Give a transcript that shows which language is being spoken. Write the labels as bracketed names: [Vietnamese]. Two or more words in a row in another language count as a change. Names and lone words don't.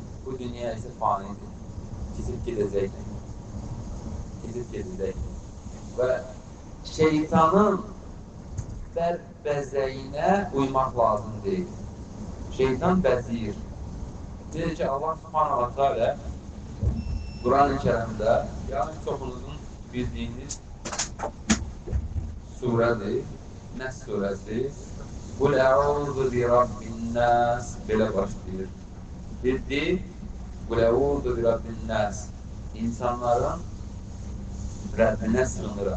[Azerbaijani] Bu dünya isə fanidir. Keçib gedəcəkdir. Keçib gedəcəkdir. Və şeytanın bəzəyinə uymaq lazım deyil. Şeytan bəziyir. Deyir ki, Allah [Arabic] سبحانه وتعالى [Azerbaijani] Quran-ı Kerimdə, yəni çoxunuzun bildiyiniz surədir, Nəs surəsi. [Arabic] قل أعوذ برب الناس [Azerbaijani] belə başlayır. Bildi, [Arabic] قل أعوذ برب الناس, [Azerbaijani] insanların Rəbbinə sığınıram.